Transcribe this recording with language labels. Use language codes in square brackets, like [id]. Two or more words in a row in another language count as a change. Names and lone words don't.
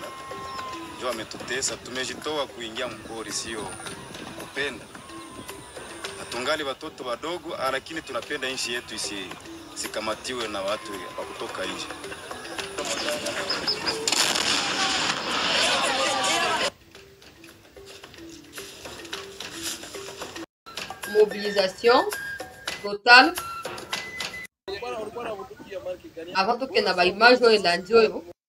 [sw] Ndio wametutesa, tumejitoa kuingia mpori, sio kupenda. Tungali watoto wadogo, lakini tunapenda nchi yetu isikamatiwe na watu wa kutoka nje. [fr] Mobilisation totale avant que [ln] na ba image oyo elandi oyo